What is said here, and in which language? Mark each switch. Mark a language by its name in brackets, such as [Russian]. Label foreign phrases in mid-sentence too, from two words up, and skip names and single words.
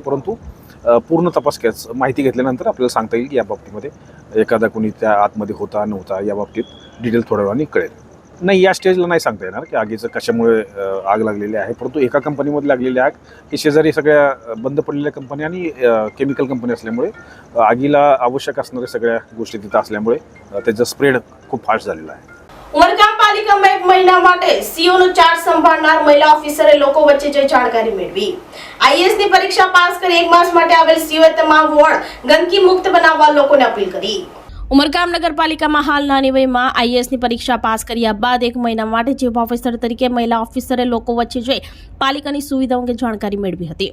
[Marathi] परंतु पूर्ण तपास माहिती घेतल्यानंतर आपल्याला सांगता येईल की या बाबतीमध्ये एखादा कोणी त्या आतमध्ये होता नव्हता या बाबतीत डिटेल थोड्या वेळाने कळेल. नाही, या स्टेजला नाही सांगता येणार की आगीचं कशामुळे आग लागलेली आहे. परंतु एका कंपनीमध्ये लागलेली आग ही शेजारी सगळ्या बंद पडलेल्या कंपन्या आणि केमिकल कंपनी असल्यामुळे आगीला आवश्यक असणाऱ्या सगळ्या गोष्टी तिथं असल्यामुळे त्याचा स्प्रेड खूप फास्ट झालेला आहे. [Gujarati] ઉમરગામ પાલિકામાં 1 મહિના માટે સીઓનો ચાર્જ સંભાળનાર મહિલા ઓફિસરે લોકો વચ્ચે જે જાણકારી મેળવી. આઈએએસની પરીક્ષા પાસ કરી 1 માસ માટે આવેલ સીઓએ તમામ વોર્ડ ગંદકી મુક્ત બનાવવા લોકોને અપીલ કરી. ઉમરગામ નગરપાલિકામાં હાલ નાની વયમાં આઈએએસની પરીક્ષા પાસ કર્યા બાદ 1 મહિના માટે ચીફ ઓફિસર તરીકે મહિલા ઓફિસરે લોકો વચ્ચે જઈ પાલિકાની સુવિધાઓ અંગે જાણકારી મેળવી હતી.